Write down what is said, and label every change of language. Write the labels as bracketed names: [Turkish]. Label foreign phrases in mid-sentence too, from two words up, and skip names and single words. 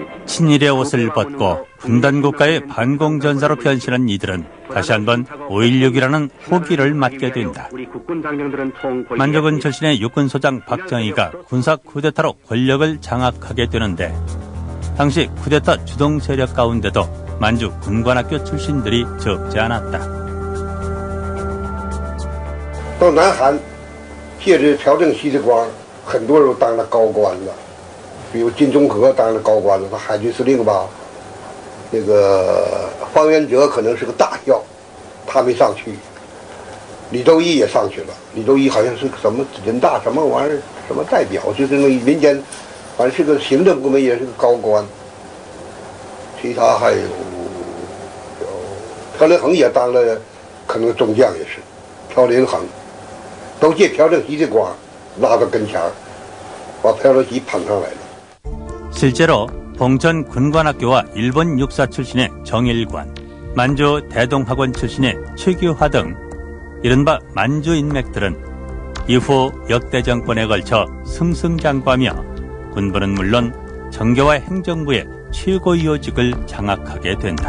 [Korean] 친일의 옷을 벗고 분단국가의 반공전사로 변신한 이들은 다시 한번 5.16이라는 호기를 맞게 된다. 만주군 출신의 육군소장 박정희가 군사 쿠데타로 권력을 장악하게 되는데, 당시 쿠데타 주동 세력 가운데도 만주 군관학교 출신들이 적지 않았다. [Chinese] 到南韩借着朴正熙的光，很多人都当了高官了，比如金钟和当了高官了，他海军司令吧。那个方元哲可能是个大校，他没上去。李周一也上去了，李周一好像是个什么人大什么玩意儿，什么代表，就是那民间，反正是个行政部门也是个高官。其他还有朴连恒也当了，可能中将也是，朴连恒。都借朴正熙的光拉到跟前儿，把朴正熙捧上来了。 [Korean] 실제로 봉천 군관학교와 일본 육사 출신의 정일관, 만주 대동학원 출신의 최규화 등 이른바 만주 인맥들은 이후 역대 정권에 걸쳐 승승장구하며 군부는 물론 정계와 행정부의 최고 요직을 장악하게 된다.